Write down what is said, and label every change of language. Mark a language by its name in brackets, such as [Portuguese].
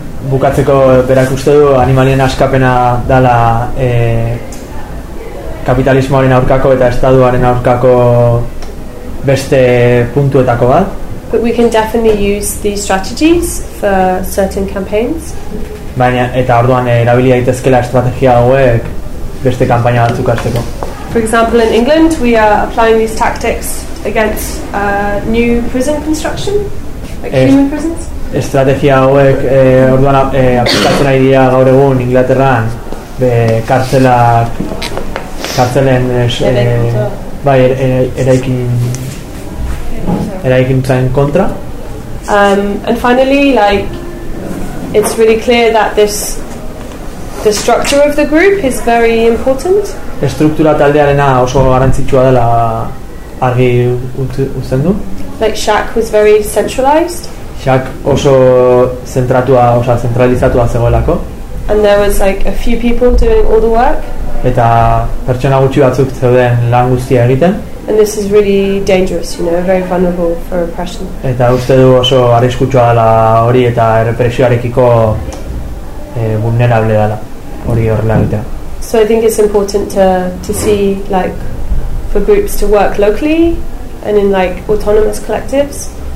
[Basque] Bukatzeko berak uste du animalien askapena dala kapitalismoaren aurkako eta estatuaren aurkako beste puntuetako bat. [English] But we can definitely use these strategies for certain campaigns. [Basque] Baina eta orduan erabili daitezkeela estrategia hauek beste kanpaina batzuk hasteko. [English] For example, in England, we are applying these tactics against new prison construction, like human prisons. [Basque] Estrategia hauek orduan aplikatzen ari dira gaur egun Inglaterran kartzelen eraikin kontra. [English] And finally, like, it's really clear that the structure of the group is very important. [Basque] Estruktura taldearena oso garrantzitsua dela argi uzten du. [English] Like SHAC was very centralized. [Basque] SHAC oso zentratua, osa zentralizatua zegoelako. [English] And there was like a few people doing all the work. [Basque] Eta pertsona gutxi batzuk zeuden lan guztia egiten. [English] And this is really dangerous, you know, very vulnerable for oppression. [Basque] Eta uste du oso arriskutsua dela hori eta errepresioarekiko vulnerable dela hori horrela egitea. [English] So I think it's important to see like for groups to work locally and in like autonomous collectives.